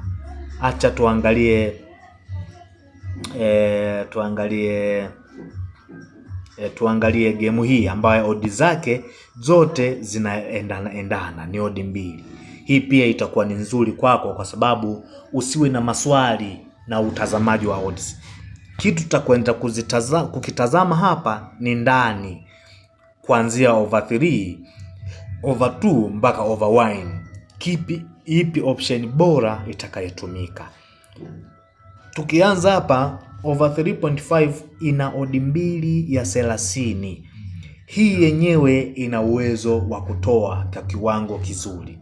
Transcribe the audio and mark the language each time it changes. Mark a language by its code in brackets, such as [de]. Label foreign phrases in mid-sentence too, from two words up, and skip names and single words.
[sw] Acha tuangalie game hii ambayo odi zake zote zinaendana, ni odi 2. Hii pia itakuwa ni nzuri kwako kwa sababu usiwe na maswali na utazamaji wa odds. Kitu tutakwenda kukitazama hapa ni ndani, kuanzia over 3, over 2 mpaka over 1. Ipi option bora itakayotumika? Tukianza hapa over 3.5 ina odi 2 ya 30. Hii yenyewe ina uwezo wa kutoa kwa kiwango kizuri.